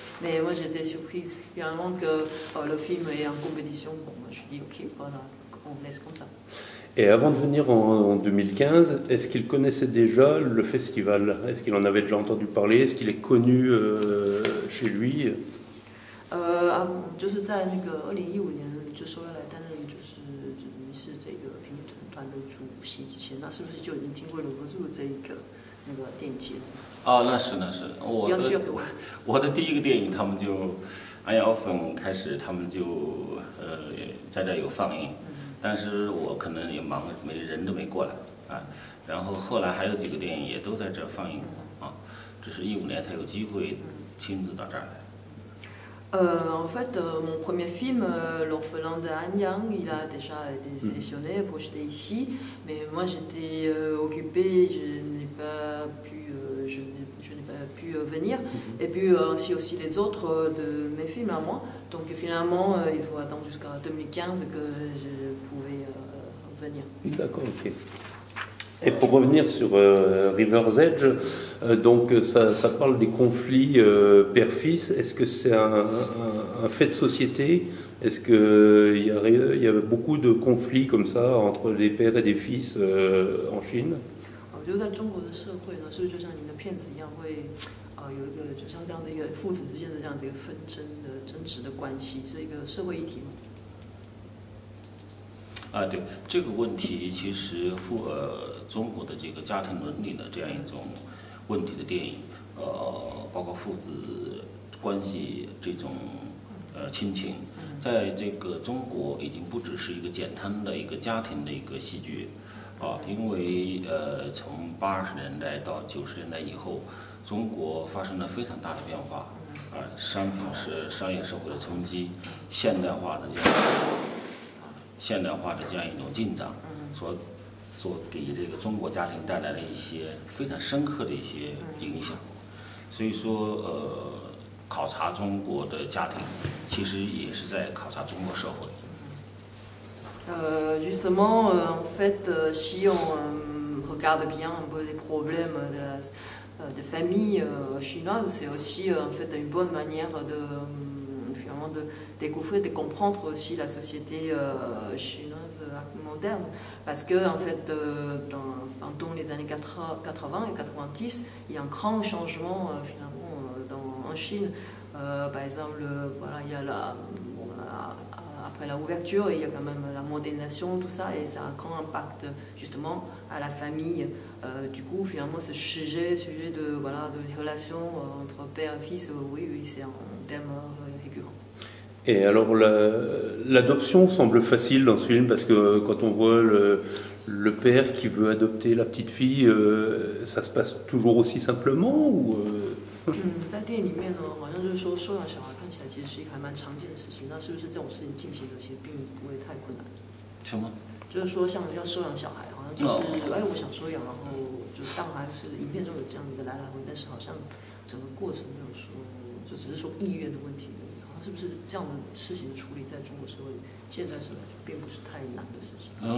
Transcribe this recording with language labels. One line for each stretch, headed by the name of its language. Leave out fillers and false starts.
French: Mais moi, j'étais surprise finalement que le film est en compétition. Bon, moi, je dis ok, voilà, on laisse comme ça. Et avant de venir en 2015, est-ce qu'il connaissait déjà le festival? Est-ce qu'il en avait déjà entendu parler? Est-ce qu'il est connu chez lui?
Chinese: 就是在那个2015年就说要来担任是这个评审团的主席之前，那是不是就已经听过了Vesoul这一个那个电影节？那是，我的第一个电影，他们就安瑶粉开始，他们就在这有放映，但是我可能也忙，人都没过来啊。然后后来还有几个电影也都在这放映啊，只是15年才有机会亲自到这儿来。
French: En fait, mon premier film, L'orphelin de Han Yang, il a déjà été sélectionné, projeté ici, mais moi j'étais occupée, je n'ai pas pu venir, et puis ainsi aussi les autres de mes films à moi. Donc finalement, il faut attendre jusqu'à 2015 que je pouvais venir. D'accord, ok. Et pour revenir sur River's Edge, donc ça parle des conflits père-fils. Est-ce que c'est un fait de société? Est-ce qu'il y a beaucoup de conflits comme ça entre des pères et des fils en Chine?
Chinese: 我觉得在中国的社会呢，是不是就像您的片子一样，会有一个就像这样的一个父子之间的这样的一个纷争的争执的关系，是一个社会议题吗？对这个问题，其实中国的这个家庭伦理的这样一种问题的电影，包括父子关系这种亲情，在这个中国已经不只是一个简单的一个家庭的一个戏剧因为从80年代到90年代以后，中国发生了非常大的变化商业社会的冲击，现代化的这样一种进展，所给这个中国家庭带来了一些非常深刻的一些影响。所以说，考察中国的家庭，其实也是在考察中国社会。
French: Justement, en fait, si on regarde bien un peu les problèmes de famille chinoise, c'est aussi en fait une bonne manière finalement de découvrir, de comprendre aussi la société chinoise moderne. Parce que en fait, pendant les années 80 et 90, il y a un grand changement finalement en Chine. Par exemple, voilà, il y a après la ouverture, il y a quand même la modernisation, tout ça, et ça a un grand impact justement à la famille. Du coup, finalement, ce sujet de relation entre père et fils, oui, c'est un thème récurrent. Et alors, l'adoption semble facile dans ce film, parce que quand on voit le père qui veut adopter la petite fille, ça se passe toujours aussi simplement ou
Chinese: 在电影里面呢，好像就是说收养小孩看起来其实是一个还蛮常见的事情。那是不是这种事情进行的其实并不会太困难？什么？就是说像要收养小孩，好像就是我想收养，然后就是当然是影片中有这样的一个来回，但是好像整个过程没有说，就只是说意愿的问题而已。好像是不是这样的事情的处理，在中国社会现在是并不是太难的事情？